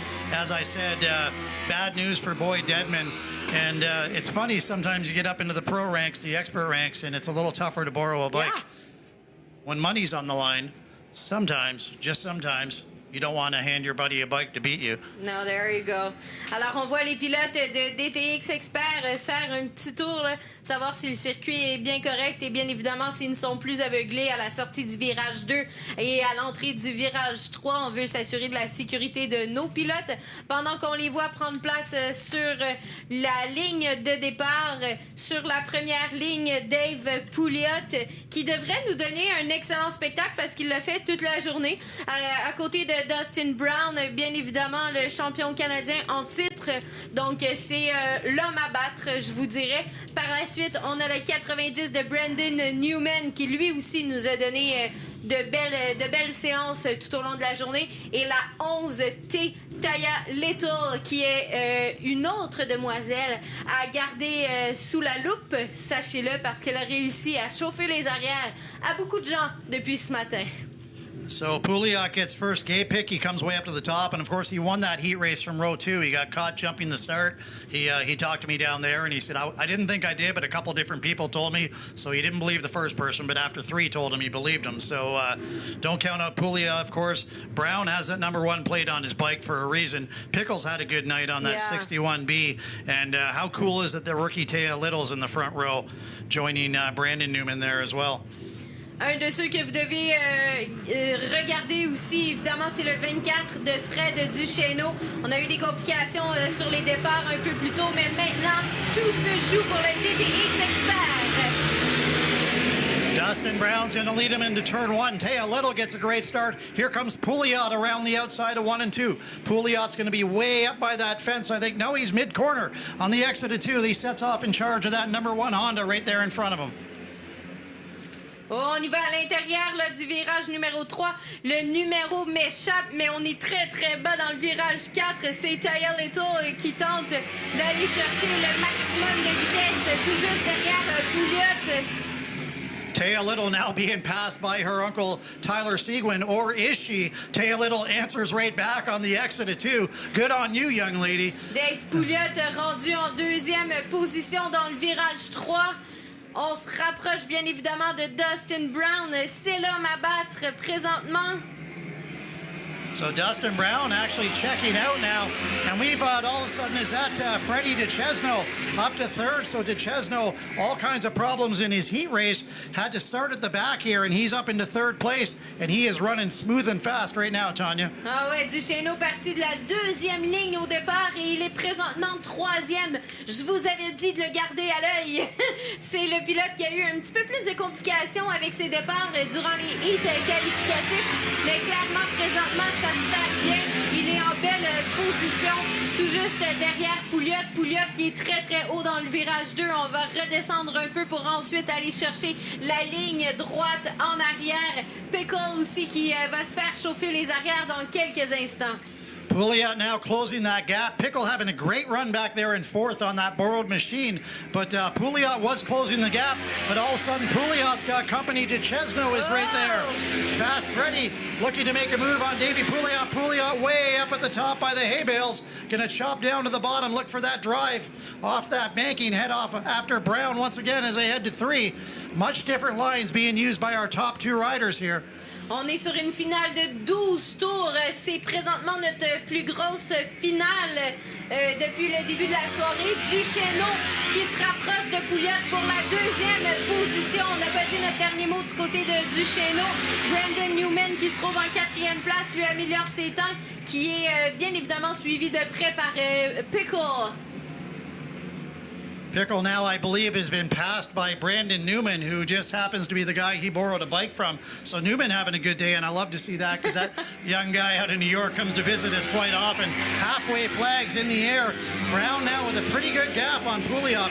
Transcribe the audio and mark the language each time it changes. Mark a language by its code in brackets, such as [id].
[en] But as I said, bad news for Boyd Dedman. And it's funny, sometimes you get up into the pro ranks, the expert ranks, and it's a little tougher to borrow a bike. Yeah. When money's on the line, sometimes, just sometimes, you don't want to hand your buddy a bike to beat you. No, there you go. [fr] Alors, on voit les pilotes de DTX Expert faire un petit tour, là, savoir si le circuit est bien correct et bien évidemment s'ils ne sont plus aveuglés à la sortie du virage 2 et à l'entrée du virage 3. On veut s'assurer de la sécurité de nos pilotes pendant qu'on les voit prendre place sur la ligne de départ. Sur la première ligne, Dave Pouliot qui devrait nous donner un excellent spectacle parce qu'il l'a fait toute la journée à côté de Dustin Brown, bien évidemment le champion canadien en titre. autres. Donc, c'est l'homme à battre, je vous dirais. Par la suite, on a le 90 de Brandon Newman qui, lui aussi, nous a donné de belles séances tout au long de la journée. Et la 11 T. Taya Little, qui est une autre demoiselle à garder sous la loupe, sachez-le, parce qu'elle a réussi à chauffer les arrières à beaucoup de gens depuis ce matin. [en] So Pouliot gets first gate pick. He comes way up to the top, and of course he won that heat race from row 2. He got caught jumping the start. He talked to me down there, and he said, I didn't think I did, but a couple different people told me. So he didn't believe the first person, but after 3 told him, he believed him. So don't count out Pouliot, of course. Brown has that number 1 plate on his bike for a reason. Pickles had a good night on that 61B. And how cool is it that rookie Taya Little's in the front row, joining Brandon Newman there as well. [fr] Un de ceux que vous devez regarder aussi, évidemment, c'est le 24 de Fred Duchesneau. On a eu des complications sur les départs un peu plus tôt, mais maintenant, tout se joue pour le DTX Expert. [en] Dustin Brown's going to lead him into turn 1. Taya Little gets a great start. Here comes Pouliot around the outside of 1 and 2. Pouliot's going to be way up by that fence, I think. No, he's mid-corner on the exit of 2. He sets off in charge of that number 1 Honda right there in front of him. [fr] Oh, on y va à l'intérieur là, du virage numéro 3. Le numéro m'échappe, mais on est très, très bas dans le virage 4. C'est Taya Little qui tente d'aller chercher le maximum de vitesse tout juste derrière Pouliot. [en] Taya Little now being passed by her uncle Tyler Seguin, or is she? Taya Little answers right back on the exit of 2. Good on you, young lady. [fr] Dave Pouliot rendu en 2e position dans le virage 3. On se rapproche bien évidemment de Dustin Brown. C'est l'homme à battre présentement. [en] So Dustin Brown actually checking out now. And we've all of a sudden, is that Freddie DeChesno up to 3rd? So DeChesno, all kinds of problems in his heat race, had to start at the back here, and he's up into 3rd place. And he is running smooth and fast right now, Tanya. [fr] Ah ouais, Duchesneau parti de la 2e ligne au départ et il est présentement 3e. Je vous avais dit de le garder à l'œil. C'est le pilote qui a eu un petit peu plus de complications avec ses départs durant les heats qualificatifs. Mais clairement, présentement, ça se sert bien. Il est en belle position, tout juste derrière Pouliot. Pouliot qui est très, très haut dans le virage 2. On va redescendre un peu pour ensuite aller chercher la ligne droite en arrière. Pickle aussi qui va se faire chauffer les arrières dans quelques instants. [en] Pouliot now closing that gap. Pickle having a great run back there in 4th on that borrowed machine. But Pouliot was closing the gap. But all of a sudden, Pouliot's got company. DeChesno is right there. Fast Freddy looking to make a move on Davey Pouliot. Pouliot way up at the top by the hay bales. Going to chop down to the bottom. Look for that drive off that banking. Head off after Brown once again as they head to 3. Much different lines being used by our top 2 riders here. [fr] On est sur une finale de 12 tours. C'est présentement notre plus grosse finale depuis le début de la soirée. Duchesneau qui se rapproche de Pouliot pour la 2e position. On n'a pas dit notre dernier mot du côté de Duchesneau. Brandon Newman qui se trouve en 4e place, lui améliore ses temps, qui est bien évidemment suivi de près par Pickle. [en] Pickle now, I believe, has been passed by Brandon Newman, who just happens to be the guy he borrowed a bike from. So Newman having a good day, and I love to see that because that young guy out of New York comes to visit us quite often. Halfway flags in the air. Brown now with a pretty good gap on Pouliot.